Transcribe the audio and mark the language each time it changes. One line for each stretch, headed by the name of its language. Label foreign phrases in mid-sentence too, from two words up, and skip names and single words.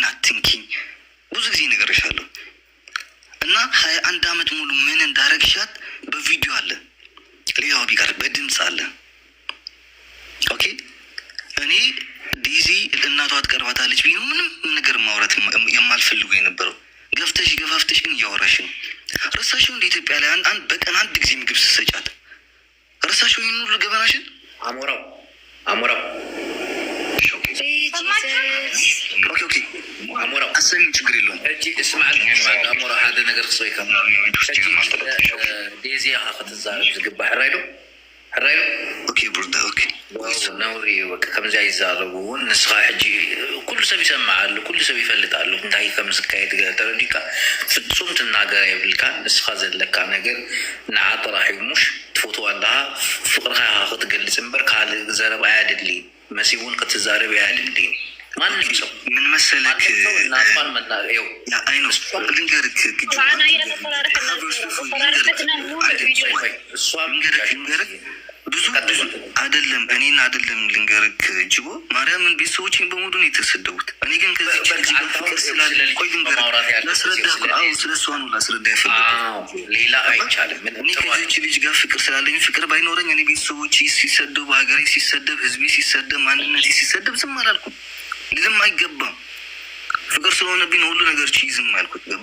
Amharic: አትንኪኝ ብዙ ጊዜ ነግሬሻለሁ። እና 21 ዓመት ሙሉ ምን እንዳረግሻት በቪዲዮ አለ፣ ሌላው ቢቀር በድምፅ አለ። ኦኬ እኔ ዴዚ እናቷ ትቀርባታለች ብዬ ምንም ነገር ማውራት የማልፈልጉ የነበረው ገፋፍተሽ ግን እያወራሽ ነው። ረሳሽው እንደ ኢትዮጵያ ላይ በቀን አንድ ጊዜ ምግብ ስትሰጫት ረሳሽው ይህን ሁሉ ገበናሽን። አሞራው ኦኬ አሞራው አሰሚኝ፣ ችግር የለውም።
Tigrinya: እጂ እስማዕል አሞራው ሓደ ነገር ክስበይካ ዴዚ ክትዛረብ ዝግባእ ሕራይዶ ኦኬ ብሩዳ ኦኬ ነውሪ በቃ ከምዚያ ይዛረቡ ንስኻ ሕጂ ኩሉ ሰብ ይሰማዓሉ፣ ኩሉ ሰብ ይፈልጣሉ እንታይ ከም ዝካየድ ተረዲካ ፍጹም ትናገር የብልካ። ንስኻ ዘለካ ነገር ንዓ ጥራሕ ሙሽ ትፈትዋ ኣለኻ ፍቅርካ ክትገልፅ እምበር ካልእ ዘረብ ኣያድሊ መሲ እውን ክትዛረብ ኣያድሊ
Amharic: ማንም ሰው ምን መሰለክ ናፋን መናገው አይኖስ ልንገርክ ብዙ አይደለም እኔን አይደለም ልንገርክ ጅቦ ማርያምን ቤተሰቦቼን በሙሉ ነው የተሰደቡት። እኔ ግን ከዚህ ፍቅር ስላለ ቆይ ልንገርክ ላስረዳህ። አዎ ስለሷ ነው ላስረዳህ ያፈለኩት፣ ሌላ አይቻልም። እኔ ከዚች ልጅ ጋር ፍቅር ስላለኝ ፍቅር ባይኖረኝ እኔ ቤተሰቦቼ ሲሰደቡ፣ ሀገሬ ሲሰደብ፣ ህዝቤ ሲሰደብ፣ ማንነቴ ሲሰደብ ዝም አላልኩም። ልዝም አይገባም። ፍቅር ስለሆነብኝ ሁሉ ነገር ችይዝም አልኩት። ገባ?